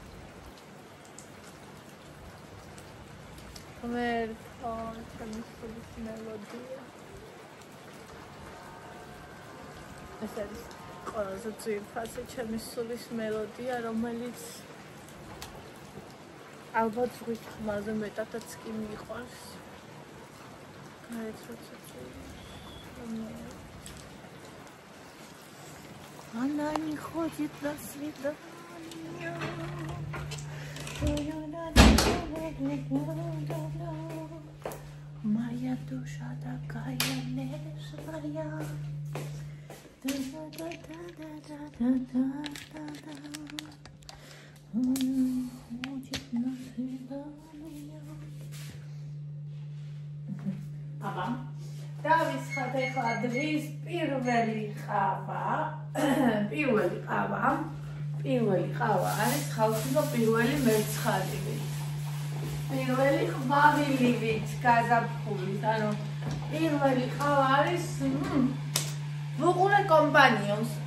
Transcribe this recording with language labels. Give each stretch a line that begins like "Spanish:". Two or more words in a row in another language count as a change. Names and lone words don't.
Georgian: ღმერთო, ჩემი სულის მელოდია. ეს არის ყველაზე ძვირფასი ჩემი სულის მელოდია, რომელიც ალბათ ზღვით ხმაზე მეტადაც კი მიყვარს.
Russian: Она не ходит на свидание. Моя душа такая нежная. Ходит на свидание.
Georgian: აბა დავისხათ ახლა დღის პირველი ყავა არის ხალხო პირველი მეცხადივით პირველი ყვავილივით გაზაფხულით ანუ პირველი ყავა არის ვუყურეთ კომპანიონს